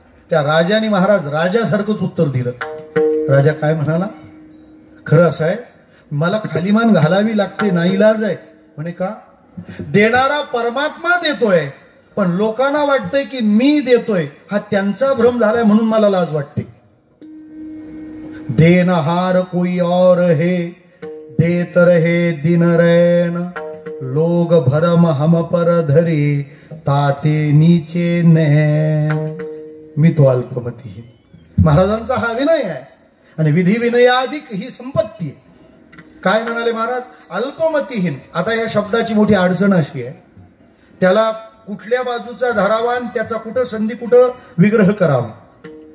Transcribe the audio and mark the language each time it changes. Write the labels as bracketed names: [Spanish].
[Marathi] त्या राजाने महाराज राजासारखंच उत्तर दिलं. राजा काय म्हणाला, खरं असं आहे, मला खाली मान घालावी लागते, नाईलाज आहे. म्हणे का? देणारा परमात्मा देतोय, पण लोकांना वाटतंय की मी देतोय, हा त्यांचा भ्रम झालाय, म्हणून मला लाज वाटते. [Hindi] देनहार कोई और है, देत रहे दिन रैन, लोग भरम हम पर धरे, ताते नीचे नैन. मी तो अल्पमती है. [Marathi] महाराजांचा हा विनय आहे, आणि विधी विनयाधिक ही संपत्ती आहे. काय म्हणाले महाराज? अल्पमतीहीन. आता या शब्दाची मोठी अडचण अशी आहे, त्याला कुठल्या बाजूचा धरावा आणि त्याचा कुठं संधी कुठं विग्रह करावा.